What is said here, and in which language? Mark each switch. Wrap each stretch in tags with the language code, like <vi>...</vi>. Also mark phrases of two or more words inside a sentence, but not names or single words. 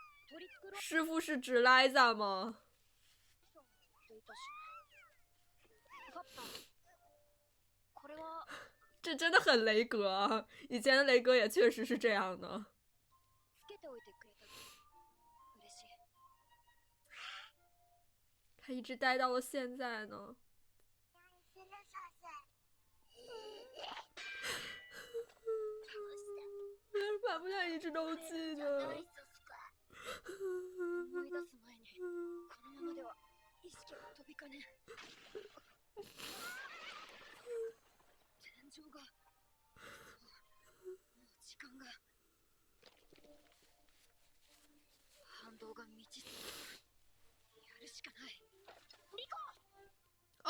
<ja>取り繕</ja> <zh>师傅是指莱萨吗？</zh> <ja>っていたし。パプタ、これは</ja> <zh>这真的很雷格啊！以前的雷格也确实是这样的。</zh> <ja>つけておいてくれたら嬉しい。</ja> <zh>他一直待到了现在呢。法布塔一直都记得。</zh> <ja>思い出す前にこのままでは意識が飛びかね。天井が、もう時間が、反動が未知数。やるしかない。リコ。</ja>